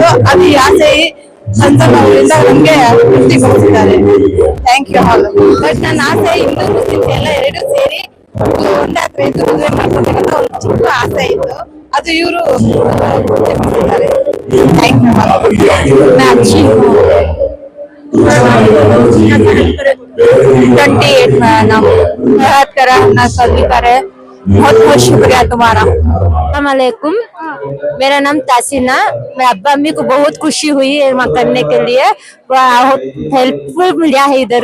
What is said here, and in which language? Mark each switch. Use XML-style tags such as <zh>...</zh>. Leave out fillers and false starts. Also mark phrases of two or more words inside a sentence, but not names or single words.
<kn>ಅದು ಈ ಆಸೆ ಸಂದರ್ಭದಿಂದ ನಮ್ಗೆ ತೃಪ್ತಿಗೊಳಿಸಿದ್ದಾರೆ.</kn> <en>thank you all.</en> <kn>ಬಟ್ ನನ್ನ ಆಸೆ ಹಿಂದೂ ಮುಸ್ಲಿಮ್ಸ್ ಎಲ್ಲ ಎರಡು ಸೇರಿ ಒಂದೇ ಹತ್ರ ಇದ್ದು ಮದುವೆ ಮಾಡ್ಕೊಬೇಕಂತ ಒಂದು ಚಿಕ್ಕ ಆಸೆ ಇತ್ತು. ಅದು ಇವರು ತೃಪ್ತಿಗೊಳಿಸಿದ್ದಾರೆ.</kn> <en>thank you all.</en> <hi>मैं अच्छी हूँ. 28 नाम याद करा ना सभी करे. बहुत बहुत शुक्रिया तुम्हारा. अस्सलामुअलैकुम, मेरा नाम तासीना. मेरे अब्बा अम्मी को बहुत खुशी हुई है करने के लिए, हेल्पफुल मिला है इधर.</hi>